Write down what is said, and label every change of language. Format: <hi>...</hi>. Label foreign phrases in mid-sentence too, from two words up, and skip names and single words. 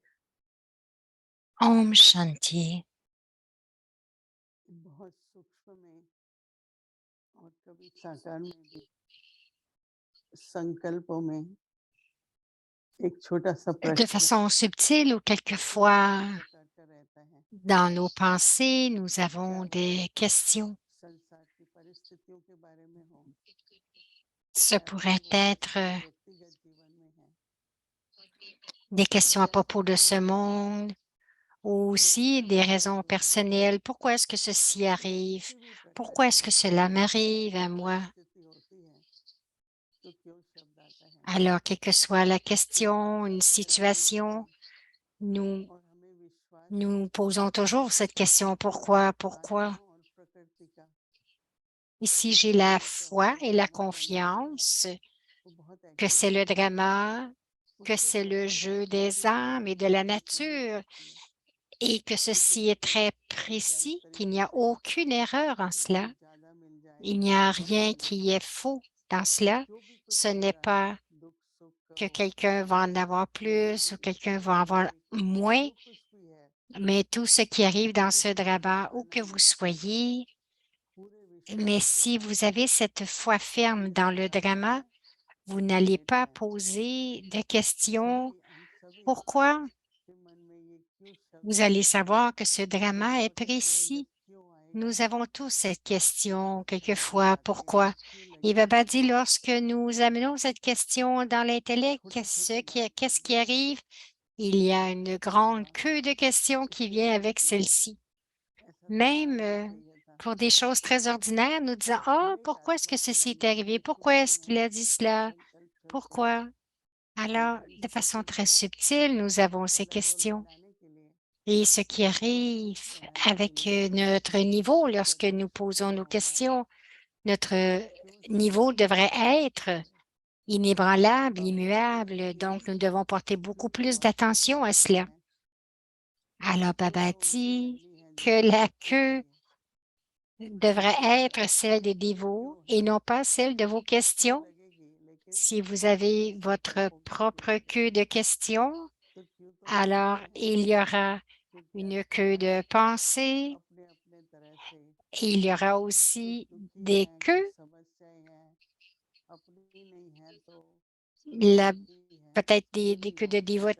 <hi>Om Shanti. बहुत सूक्ष्म में और कभी साकार में भी संकल्पों में एक छोटा सा</hi> <fr>De</fr> <hi>प्रश्न</hi> <fr>façon subtile ou quelquefois</fr> <hi>करता रहता है।</hi> <fr>dans nos pensées, nous avons des questions.</fr> <hi>संसार की परिस्थितियों के बारे में हो,</hi> <fr>Ce pourrait être</fr> <hi>व्यक्तिगत जीवन में है,</hi> <fr>des questions à propos de ce monde ou aussi des raisons personnelles. Pourquoi est-ce que ceci arrive? Pourquoi est-ce que cela m'arrive à moi?</fr> <hi>परिस्थिति होती है तो क्यों शब्द आता है</hi> <fr>Alors, quelle que soit la question, une situation, nous</fr> <hi>और हमें विश्वास</hi> <fr>nous posons toujours cette question, pourquoi, pourquoi?</fr> <hi>आत्माओं और प्रकृति का</hi> <fr>Ici, j'ai la foi et la confiance</fr> <hi>वो बहुत</hi> <fr>que c'est</fr> <hi>एक्यूरेट</hi> <fr>le drama, que c'est le jeu des âmes et de la nature et que ceci est très précis, qu'il n'y a aucune erreur en cela.</fr> <hi>ज्यादा मिल जाए</hi> <fr>Il n'y a rien qui est faux dans cela.</fr> <hi>जो भी कुछ</hi> <fr>Ce</fr> <hi>हो</hi> <fr>n'est</fr> <hi>रहा है</hi> <fr>pas</fr> <hi>दुख सुख</hi> <fr>que</fr> <hi>कहो</hi> <fr>quelqu'un va en avoir plus ou quelqu'un va en avoir moins,</fr> <hi>जो कुछ भी है</hi> <fr>mais tout ce qui arrive dans ce</fr> <hi>किसी को</hi> <fr>drama, où</fr> <hi>बताना</hi> <fr>que vous</fr> <hi>नहीं</hi> <fr>soyez,</fr> <hi>पूरे</hi> <fr>mais</fr> <hi>विश्वास के</hi> <fr>si</fr> <hi>साथ</hi> <fr>vous avez cette foi ferme dans le drama, vous n'allez pas</fr> <hi>बैठना है</hi> <fr>poser de questions.</fr> <hi>क्योंकि हम सभी</hi> <fr>Pourquoi?</fr> <hi>के मन में ये क्यों शब्द</hi> <fr>Vous allez savoir que ce</fr> <hi>जब</hi> <fr>drama est</fr> <hi>पकड़ते हैं जब</hi> <fr>précis.</fr> <hi>क्यों आएगा</hi> <fr>Nous avons tous cette question,</fr> <hi>समझ</hi> <fr>quelquefois,</fr> <hi>आती है</hi> <fr>pourquoi?</fr> <hi>क्यों</hi> <fr>Et</fr> <hi>लगेगा</hi> <fr>Baba dit, lorsque nous amenons cette question dans l'intellect,</fr> <hi>छोटी छोटी</hi> <fr>qu'est-ce</fr> <hi>बातें</hi> <fr>qui arrive? Il y a une grande</fr> <hi>वाह</hi> <fr>queue de questions qui</fr> <hi>इससे</hi> <fr>vient</fr> <hi>कब</hi> <fr>avec</fr> <hi>किया</hi> <fr>celle-ci.</fr> <hi>ऐसा तो</hi> <fr>Même</fr> <hi>आज ही चाहिए था</hi> <fr>pour des choses très ordinaires, nous disons, oh,</fr> <hi>हरेक</hi> <fr>pourquoi est-ce</fr> <hi>आत्मा</hi> <fr>que</fr> <hi>के</hi> <fr>ceci</fr> <hi>मन</hi> <fr>est</fr> <hi>में</hi> <fr>arrivé?</fr> <hi>ये</hi> <fr>Pourquoi</fr> <hi>सूक्ष्म</hi> <fr>est-ce</fr> <hi>है</hi> <fr>qu'il a dit</fr> <hi>ये</hi> <fr>cela?</fr> <hi>संकल्प छोटे हैं</hi> <fr>Pourquoi? Alors, de façon</fr> <hi>संकल्प</hi> <fr>très</fr> <hi>को</hi> <fr>subtile, nous avons ces</fr> <hi>चलाडोल</hi> <fr>questions.</fr> <hi>बनाने के लिए</hi> <fr>Et ce qui</fr> <hi>अवरोध</hi> <fr>arrive</fr> <hi>बनाने के</hi> <fr>avec</fr> <hi>लिए</hi> <fr>notre niveau lorsque</fr> <hi>प्रकृति</hi> <fr>nous posons</fr> <hi>क्या</hi> <fr>nos</fr> <hi>होगा</hi> <fr>questions, notre</fr> <hi>क्यों शब्द</hi> <fr>niveau devrait être</fr> <hi>आता है</hi> <fr>inébranlable,</fr> <hi>और इसलिए</hi> <fr>immuable. Donc, nous devons porter beaucoup</fr> <hi>जो</hi> <fr>plus</fr> <hi>वास्तव में</hi> <fr>d'attention à</fr> <hi>नहीं</hi> <fr>cela.</fr> <hi>है</hi> <fr>Alors,</fr> <hi>वो</hi> <fr>Baba</fr> <hi>तो उनकी</hi> <fr>dit</fr> <hi>लगनी है जो</hi> <fr>que la</fr> <hi>पूछने</hi> <fr>queue</fr> <hi>वाले</hi> <fr>devrait être celle des</fr> <hi>वो</hi> <fr>dévots</fr> <hi>क्यों है</hi> <fr>et non pas celle de vos</fr> <hi>क्यों</hi> <fr>questions.</fr> <hi>लगेगी लेकिन</hi> <fr>Si vous avez votre</fr> <hi>संकल्पों की क्यों</hi> <fr>propre queue</fr> <hi>लगेगी</hi> <fr>de questions,</fr> <hi>तो क्यों तो</hi> <fr>alors</fr> <hi>अनेकों</hi> <fr>il</fr> <hi>होंगी</hi> <fr>y aura</fr> <hi>क्योंकि हर</hi> <fr>une queue</fr> <hi>समाज</hi> <fr>de pensée</fr> <hi>अपने अपने तरह से</hi> <fr>et il y aura</fr> <hi>कुछ</hi> <fr>aussi</fr> <hi>दुखी</hi> <fr>des</fr> <hi>हैं कुछ</hi> <fr>queues.</fr> <hi>समस्याएं हैं अपनी नहीं है तो</hi> <fr>La-</fr> <hi>दूसरों की है</hi> <fr>Peut-être</fr> <hi>ये</hi> <fr>des</fr> <hi>भी</hi> <fr>queues de</fr> <hi>वहाँ</hi> <fr>dévotés</fr>